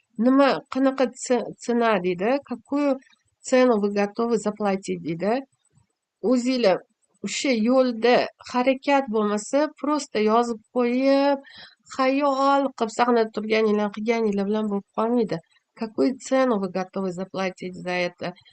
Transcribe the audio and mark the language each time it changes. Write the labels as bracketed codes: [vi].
[uz] Nima, qanaqa цена deydi, [ru] какую цену вы готовы заплатить [uz] deydi. O'zinglar o'sha yo'lda harakat bo'lmasa, просто yozib qo'yib, xayol qilib saqlanib qilganinglar bilan bo'lib qolmaydi. [ru] Какую цену вы готовы заплатить за это?